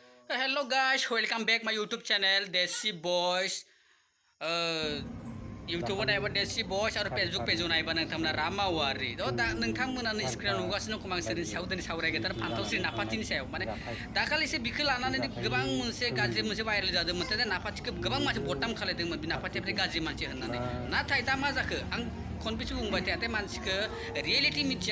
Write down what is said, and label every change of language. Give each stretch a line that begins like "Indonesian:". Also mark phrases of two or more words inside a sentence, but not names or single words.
English: Hello guys, welcome back my YouTube channel Desi Boys.
Bodo: YouTube नायबा Desi Boys आरो
English: Facebook page
Bodo: नायबा नोंथांमोना रामावारि दा नोंथांमोनानो स्क्रिनाव नुगासिनो दं आं सोरनि सायाव दिनै सावरायगोन आरो फान्थावस्रि नाफाथिनि सायाव माने दाखालिसो बिखौ लानानै गोबां मोनसे गाज्रि मोनसे भाइरेल जादोंमोन दा नाफाथिखौ गोबां मानसि बदनाम खालायदोंमोन बे नाफाथिया गाज्रि मानसि होननानै नाथाय दा मा जाखो आं खनबेसे बुंबाय थायाथाय मानसिखौ रियेलिटि मिथिया